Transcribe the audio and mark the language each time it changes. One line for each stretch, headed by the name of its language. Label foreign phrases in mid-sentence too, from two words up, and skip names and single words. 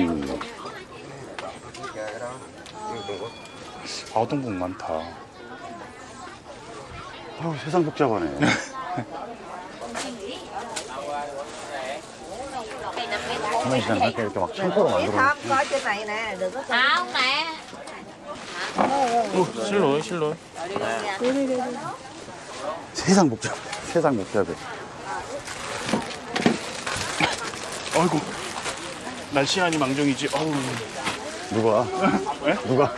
Korean: 아동복 많다. 아우, 세상 복잡하네. 도매 시장 갈때 이렇게 막 창고로 만들어 놓은
Vietnamese: Coi trên này nè, đừng có. À, không nè.
Korean: 오, 실로요, 실로. 세상 복잡해. 세상 복잡해. 아이고, 날씬하니 망정이지. 어우. 누가? 네? 누가?